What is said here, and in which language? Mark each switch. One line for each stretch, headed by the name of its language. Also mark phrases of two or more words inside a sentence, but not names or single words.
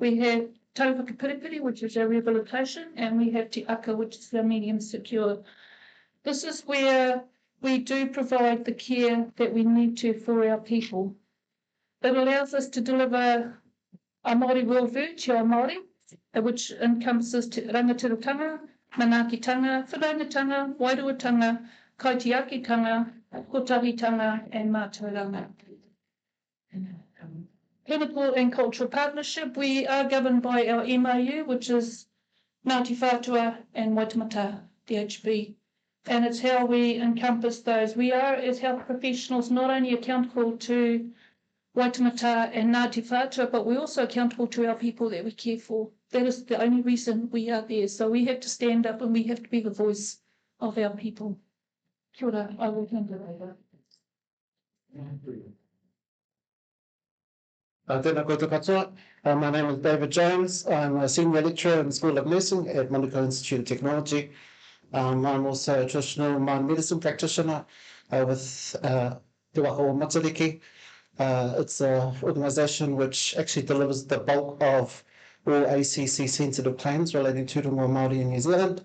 English: We have Taupaka Piripiri, which is our rehabilitation, and we have Te Aka, which is our medium secure. This is where we do provide the care that we need to for our people. It allows us to deliver a Māori worldview,
Māori: Te Ao Māori,
English: which encompasses
Māori: rangatiratanga, manaakitanga, whanaungatanga, wairuatanga, kaitiakitanga, kotahitanga, and mātauranga.
English: Clinical and cultural partnership, we are governed by our MOU, which is Ngāti Whātua and Waitemata, DHB. And it's how we encompass those. We are, as health professionals, not only accountable to Waitemata and Ngāti Whātua, but we're also accountable to our people that we care for. That is the only reason we are there. So we have to stand up and we have to be the voice of our people.
Māori: Kia ora,
English: I will hand it over.
Māori: Tēnā koutou katoa.
English: My name is David Jones. I'm a senior lecturer in the School of Nursing at Manukau Institute of Technology. I'm also a traditional mind medicine practitioner with Te Waka o Matariki. It's an organisation which actually delivers the bulk of all ACC sensitive claims relating to Tonga Māori in New Zealand.